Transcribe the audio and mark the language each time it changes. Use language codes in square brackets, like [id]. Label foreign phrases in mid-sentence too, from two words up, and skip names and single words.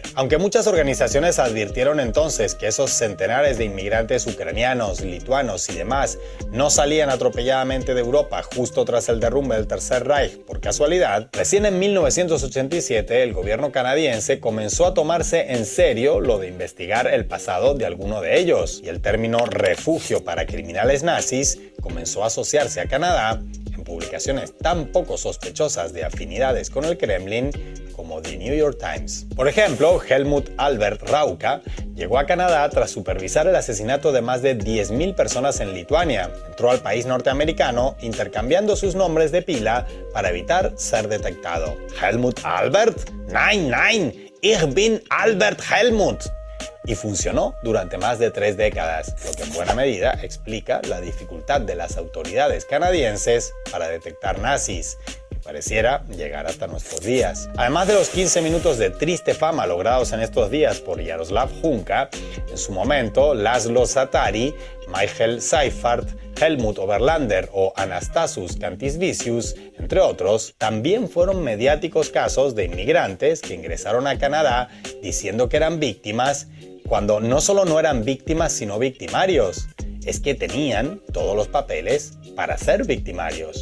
[es] Aunque muchas organizaciones advirtieron entonces que esos centenares de inmigrantes ucranianos, lituanos y demás no salían atropelladamente de Europa justo tras el derrumbe del Tercer Reich por casualidad, recién en 1987 el gobierno canadiense comenzó a tomarse en serio lo de investigar el pasado de alguno de ellos, y el término refugio para criminales nazis comenzó a asociarse a Canadá en publicaciones tan poco sospechosas de afinidades con el Kremlin como The New York Times. Por ejemplo, Helmut Albert Rauka llegó a Canadá tras supervisar el asesinato de más de 10.000 personas en Lituania. Entró al país norteamericano intercambiando sus nombres de pila para evitar ser detectado. Helmut Albert? [de] Nein, nein, ich bin Albert Helmut. [es] Y funcionó durante más de 3 décadas, lo que en buena medida explica la dificultad de las autoridades canadienses para detectar nazis, que pareciera llegar hasta nuestros días. Además de los 15 minutos de triste fama logrados en estos días por Jaroslav Hunka, en su momento Laszlo Satari, Michael Seifert, Helmut Oberlander o Anastasus Kantisvicius, entre otros, también fueron mediáticos casos de inmigrantes que ingresaron a Canadá diciendo que eran víctimas, cuando no solo no eran víctimas sino victimarios, es que tenían todos los papeles para ser victimarios.